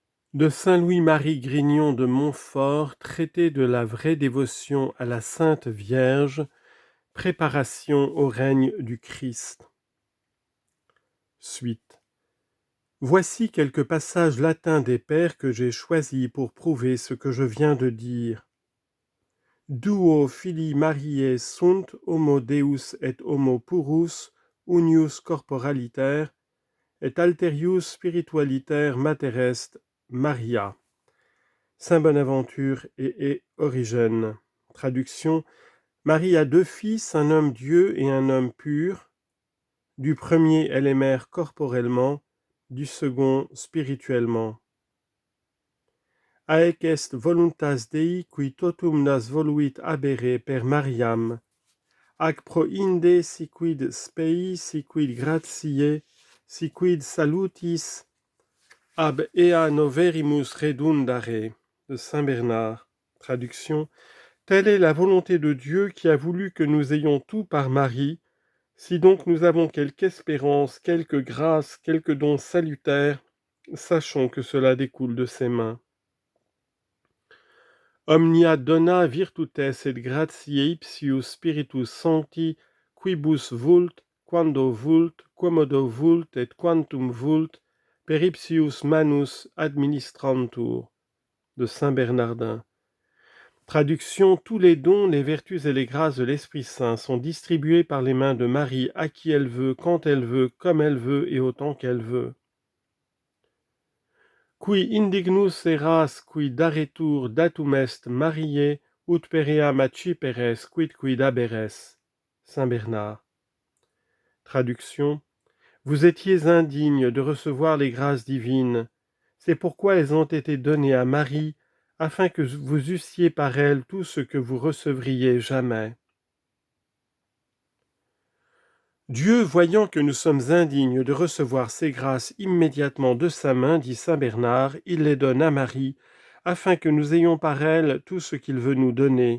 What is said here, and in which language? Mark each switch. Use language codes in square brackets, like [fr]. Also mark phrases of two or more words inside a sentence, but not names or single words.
[fr] De Saint-Louis-Marie Grignon de Montfort, traité de la vraie dévotion à la Sainte Vierge, préparation au règne du Christ. Suite. Voici quelques passages latins des Pères que j'ai choisis pour prouver ce que je viens de dire. [la] Duo filii Mariae sunt homo Deus et homo purus, unius corporaliter, et alterius spiritualiter mater est Maria. [fr] Saint Bonaventure et Origène. Traduction. Marie a deux fils, un homme Dieu et un homme pur. Du premier, elle est mère corporellement, du second, spirituellement. [la] Haec est voluntas Dei qui totum nas voluit habere per Mariam, ac pro inde siquid spei, siquid gratiae, siquid salutis, ab ea noverimus redundare, [fr] de Saint Bernard. Traduction. Telle est la volonté de Dieu qui a voulu que nous ayons tout par Marie. Si donc nous avons quelque espérance, quelque grâce, quelque don salutaire, sachons que cela découle de ses mains. [la] Omnia dona virtutes et gratiae ipsius spiritus sancti, quibus vult, quando vult, quomodo vult et quantum vult, per ipsius manus administrantur, [fr] de Saint Bernardin. Traduction. Tous les dons, les vertus et les grâces de l'Esprit Saint sont distribués par les mains de Marie à qui elle veut, quand elle veut, comme elle veut et autant qu'elle veut. [la] Qui indignus eras qui daretur datum est Mariae, ut peream acciperes quid haberes. [fr] Saint Bernard. Traduction. Vous étiez indignes de recevoir les grâces divines. C'est pourquoi elles ont été données à Marie, afin que vous eussiez par elles tout ce que vous recevriez jamais. Dieu, voyant que nous sommes indignes de recevoir ces grâces immédiatement de sa main, dit saint Bernard, il les donne à Marie, afin que nous ayons par elle tout ce qu'il veut nous donner.